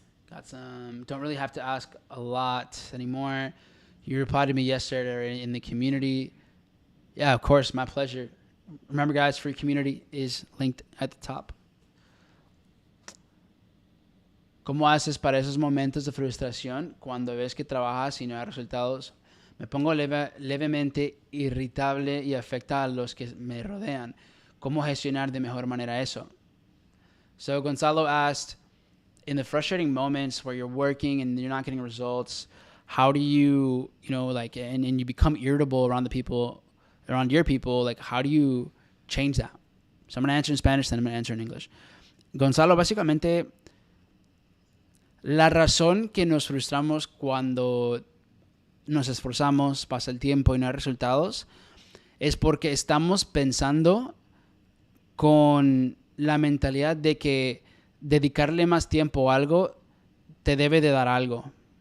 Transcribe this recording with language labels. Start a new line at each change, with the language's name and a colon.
English: Got some, don't really have to ask a lot anymore. You replied to me yesterday in the community. Yeah, of course, my pleasure. Remember, guys, free community is linked at the top.
Spanish: ¿Cómo haces para esos momentos de frustración cuando ves que trabajas y no hay resultados? Me pongo levemente irritable y afecta a los que me rodean. ¿Cómo gestionar de mejor manera eso?
English: So Gonzalo asked, in the frustrating moments where you're working and you're not getting results, how do you, and you become irritable around your people, like how do you change that? So I'm going to answer in Spanish, then I'm going to answer in English.
Spanish: Gonzalo, básicamente, la razón que nos frustramos cuando nos esforzamos, pasa el tiempo y no hay resultados, es porque estamos pensando con la mentalidad de que dedicarle más tiempo a algo te debe de dar algo.